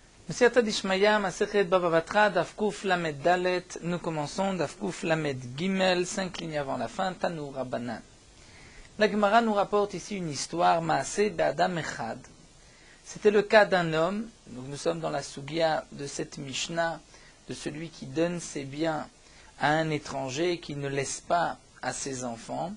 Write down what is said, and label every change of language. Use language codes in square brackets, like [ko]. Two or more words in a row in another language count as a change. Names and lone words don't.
[he] מסכת דשמיא, מסכת בבא בתרא, דף קו"ף למ"ד דל"ת. [fr] Nous commençons [he] דף קו"ף למ"ד גימ"ל, [fr] 5 lignes avant la fin, [he] תנו רבנן. [fr] La Gemara nous rapporte ici une histoire, [he] מעשה באדם אחד. [fr] C'était le cas d'un homme, donc nous sommes dans la Sugia de cette Mishnah, de celui qui donne ses biens à un étranger et qui ne laisse pas à ses enfants.